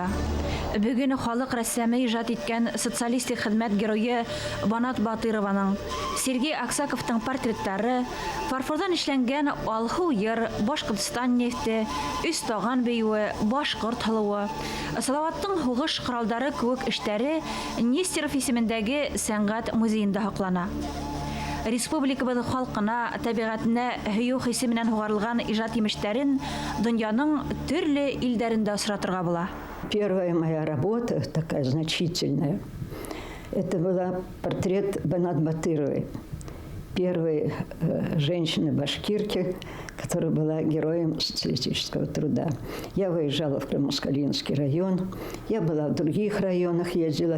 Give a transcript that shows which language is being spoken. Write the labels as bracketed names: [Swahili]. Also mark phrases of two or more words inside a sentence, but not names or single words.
[Bashkir] Бүген халык рәссамы иҗат иткән социалистик хезмәт герое Банат Батырованың, Сергей Аксаковтың портреттары, фарфордан эшләнгән Алху йыр, Башкортстан нефте, Үз таган бейүе, Башкорт һылуы, Салаваттың һугыш коралдары кебек эшләре Нестеров исемендәге сәнгать музеенда һаклана. Республикабыз халкына, табигатенә һөю хисе менән һугарылган иҗат имештәрен дөньяның төрле илләрендә осратырга була. [Russian] Первая моя работа, такая значительная, это была портрет Банат Батыровой, первой женщины-башкирки, которая была героем социалистического труда. Я выезжала в Крымско-Калининский район, я была в других районах, ездила.